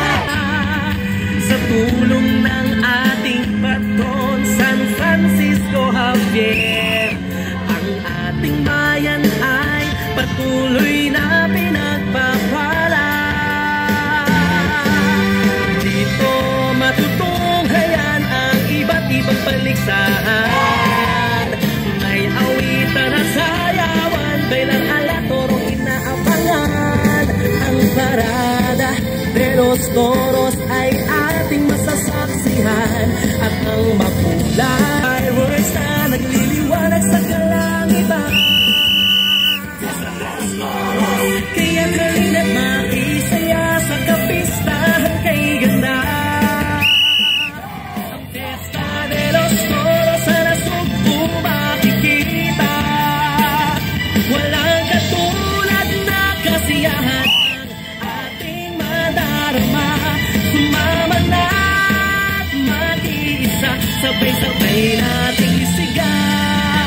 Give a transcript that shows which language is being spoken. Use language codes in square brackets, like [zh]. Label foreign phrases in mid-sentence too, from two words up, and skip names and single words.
[tl] Sa tulong ng ating patron San Francisco Javier, ang ating bayan ay patuloy na pinagpapala. Dito matutunghayan ang iba't ibang paligsahan. May awitan at sayawan, bailang alatorong inaabangan. Ang [es] parada de los toros [tl] ay ating masasaksihan. At ang makulay fireworks na nagliliwanag sa kalangitan. Kaya galing at makisaya sa kapistahan kay ganda. Ang Fiesta de los Toros sa nasugpo makikita. Walang katulad na kasiyahan ang ating madarama. Sumama na at mag-iisa, sabay-sabay nating isigaw.